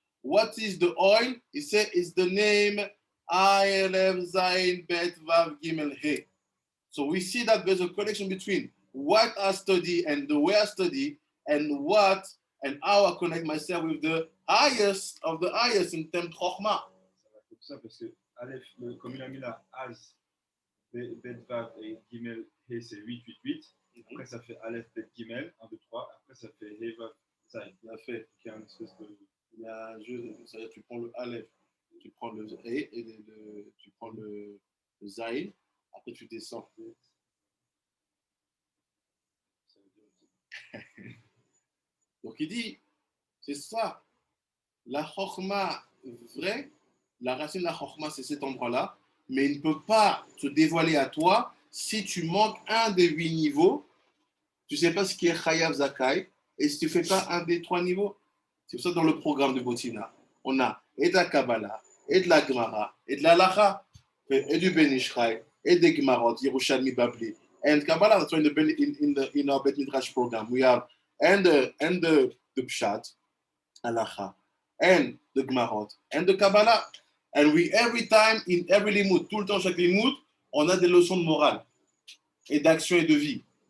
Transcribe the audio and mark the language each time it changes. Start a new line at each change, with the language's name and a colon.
English: What is the oil? He said is the name Aleph Zayin Bet Vav Gimel He. So we see that there's a connection between what I study and the way I study and what and how I connect myself with the highest of the highest in terms of Chokhmah.
French: Ça va comme ça parce que Aleph, comme il a mis là, Az, Bet Vav et Gimel He, c'est 8, 8, 8. Après, ça fait Aleph, Bet Gimel, 1, 2, 3. Après, ça fait He, Vav, Zayin. Il a fait. Qui est un espèce de. C'est-à-dire tu prends le Aleph, tu prends le E et tu prends le Zayin, après tu descends. Donc il dit, c'est ça, la Chokhmah vraie, la racine de la Chokhmah c'est cet endroit-là, mais il ne peut pas se dévoiler à toi si tu manques un des 8 niveaux, tu ne sais pas ce qui est Chayav Zakai, et si tu ne fais pas un des 3 niveaux. C'est pour ça dans le programme de Botina, on a et de la Kabbalah, et de la Gemara, et de la Lacha, et du Ben Ishraï, et des Gemarot, Yerushalmi Babli, and Kabbalah.
English: That's why in our Bet Midrash program we have and the Pshat, Halacha, and the Gemarot, and the Kabbalah. And we every time in every limud,
French: tout le temps chaque limud, on a des leçons de morale et d'action et de vie.